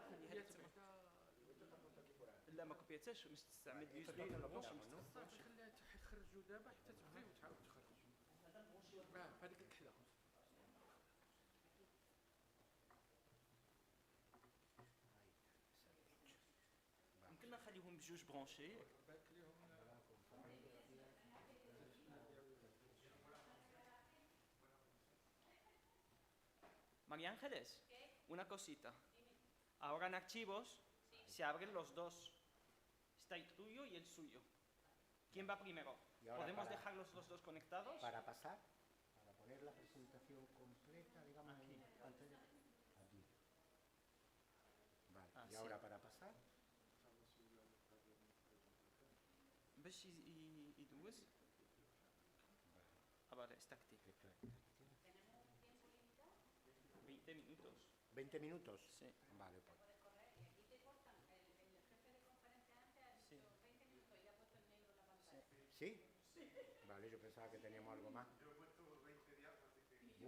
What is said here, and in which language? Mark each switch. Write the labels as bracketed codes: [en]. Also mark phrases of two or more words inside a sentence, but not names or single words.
[ar] لا ما كوبياتاش باش تستعمل اليو اس بي صافي خليها تخرجوا دابا حتى تبغي وتعاود تخرج هذيك الكحله يمكن نخليهم بجوج برونشي María Ángeles, [es] una cosita. Ahora en archivos se abren los dos. Está el tuyo y el suyo. ¿Quién va primero? ¿Podemos dejarlos los dos conectados? Para pasar, para poner la presentación completa, digamos, aquí. Aquí. Vale, y ahora para pasar. [ar] باش يدوز [es] vale, está activo. 20 minutos. 20 minutos. Sí. Vale, pues. ¿Sí? Vale, yo pensaba que teníamos algo más. Yo he puesto 20 días, así que...